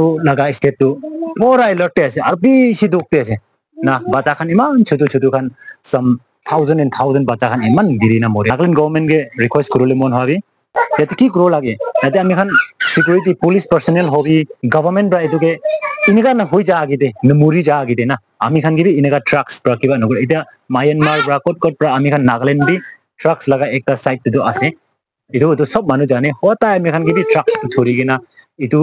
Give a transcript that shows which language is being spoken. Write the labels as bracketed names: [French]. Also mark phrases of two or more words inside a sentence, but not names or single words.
[Naga Pidgin] laga state to pura alert te ase aru bishi dukte ase na bata khan iman chotu chotu khan [English] some thousand and thousand [Naga Pidgin] bata khan iman giri na mori Nagaland government ge request korule mon hobi yate ki kro lage yate ami khan security police personnel hobi government bra etu ge inika na hoi ja agite na muri ja agite na ami khan gibi ineka trucks pra kiba nogor eta Myanmar bra kot pra ami khan Nagaland bi trucks laga ekta site to ase itu sob manu jane hota ami khan gibi trucks thori gina itu